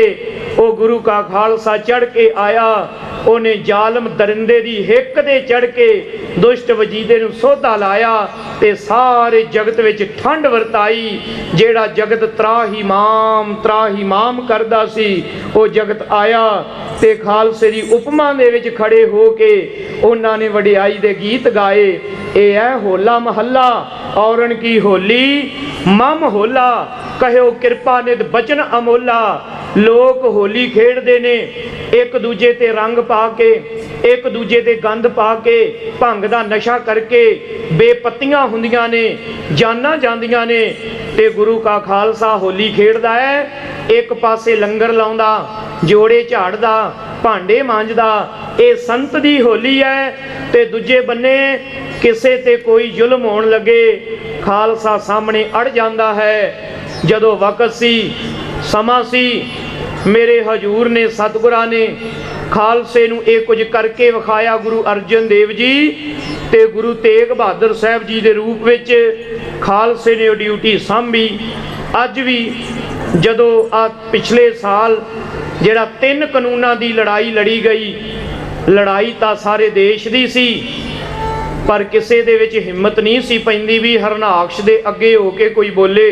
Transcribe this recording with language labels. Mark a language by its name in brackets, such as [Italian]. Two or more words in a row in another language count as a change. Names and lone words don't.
[Punjabi] ਓ ਗੁਰੂ ਕਾ ਖਾਲਸਾ ਚੜ੍ਹ ਕੇ ਆਇਆ, ਓਨੇ ਜ਼ਾਲਮ ਦਰਿੰਦੇ ਦੀ ਹਿੱਕ ਦੇ ਚੜ੍ਹ ਕੇ ਦੁਸ਼ਟ ਵਜੀਦੇ ਨੂੰ ਸੋਧਾ ਲਾਇਆ, ਤੇ ਸਾਰੇ ਜਗਤ ਵਿਚ ਠੰਡ ਵਰਤਾਈ। ਜਿਹੜਾ ਜਗਤ ਤ੍ਰਾਹੀਮਾਮ ਕਰਦਾ ਸੀ, ਓ ਜਗਤ ਆਇਆ ਤੇ ਖਾਲਸੇ ਦੀ ਉਪਮਾ ਦੇ ਵਿਚ ਖੜ੍ਹੇ ਹੋ ਕੇ ਉਨ੍ਹਾਂ ਨੇ ਵਡਿਆਈ ਦੇ ਗੀਤ ਗਾਏ। ਏ ਹੈ [Braj] होला महला औरन की होली मम होला, कहो किरपा निध बचन अमोला। [Punjabi] ਲੋਕ ਹੋਲੀ ਖੇਡਦੇ ਨੇ ਇਕ ਦੂਜੇ ਤੇ ਰੰਗ ਪਾ ਕੇ, ਇਕ ਦੂਜੇ ਤੇ ਗੰਦ ਪਾ ਕੇ, ਭੰਗ ਦਾ ਨਸ਼ਾ ਕਰਕੇ, ਬੇਪੱਤੀਆਂ ਹੁੰਦੀਆਂ ਨੇ, ਜਾਨਾਂ ਜਾਂਦੀਆਂ ਨੇ, ਤੇ ਗੁਰੂ ਕਾ ਖਾਲਸਾ ਹੋਲੀ ਖੇਡਦਾ ਹੈ। ਇਕ ਪਾਸੇ ਲੰਗਰ ਲਾਉਂਦਾ, ਜੋੜੇ ਝਾੜਦਾ, ਭਾਂਡੇ ਮਾਂਜਦਾ, ਏ ਸੰਤ ਦੀ ਹੋਲੀ ਹੈ। ਤੇ ਦੂਜੇ ਬੰਨੇ ਕਿਸੇ ਤੇ ਕੋਈ ਜ਼ੁਲਮ ਹੋਣ ਲੱਗੇ, ਖਾਲਸਾ ਸਾਹਮਣੇ ਅੜ ਜਾਂਦਾ ਹੈ। ਜਦੋਂ ਵਕਤ ਸੀ, ਸਮਾਂ ਸੀ, ਮੇਰੇ ਹਜ਼ੂਰ ਨੇ ਸਤਿਗੁਰਾਂ ਨੇ ਖਾਲਸੇ ਨੂੰ ਏ ਕੁਝ ਕਰਕੇ ਵਿਖਾਇਆ। गुरु अर्जन देव जी ਤੇ ਗੁਰੂ ਤੇਗ ਬਹਾਦਰ ਸਾਹਿਬ ਜੀ ਦੇ ਰੂਪ ਵਿੱਚ ਖਾਲਸੇ ਨੇ ਉਹ ਡਿਊਟੀ ਸਾਂਭੀ। ਅੱਜ ਵੀ ਜਦੋਂ ਆ ਪਿਛਲੇ ਸਾਲ ਜਿਹੜਾ 3 ਕਾਨੂੰਨਾਂ ਦੀ ਲੜਾਈ ਲੜੀ ਗਈ, ਲੜਾਈ ਤਾਂ ਸਾਰੇ ਦੇਸ਼ ਦੀ ਸੀ, ਪਰ ਕਿਸੇ ਦੇ ਵਿੱਚ ਹਿੰਮਤ ਨਹੀਂ ਸੀ ਪੈਂਦੀ ਵੀ ਹਰਨਾਕਸ਼ ਦੇ ਅੱਗੇ ਹੋ ਕੇ ਕੋਈ ਬੋਲੇ।